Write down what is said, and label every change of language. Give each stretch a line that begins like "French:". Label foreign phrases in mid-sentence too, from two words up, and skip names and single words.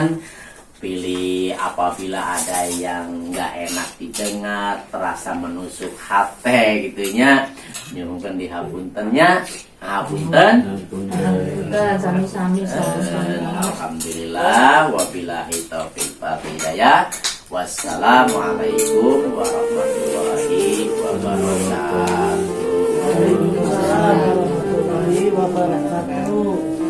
Indonesian: Pilih apabila ada yang nggak enak didengar, terasa menusuk hati gitunya, ya mungkin dihapuntennya, hapunten. Sami-sami.
Arabic: الحمد لله وبالله التوفيق والهداية. والسلام عليكم ورحمة الله وبركاته. وعليكم السلام ورحمة الله وبركاته.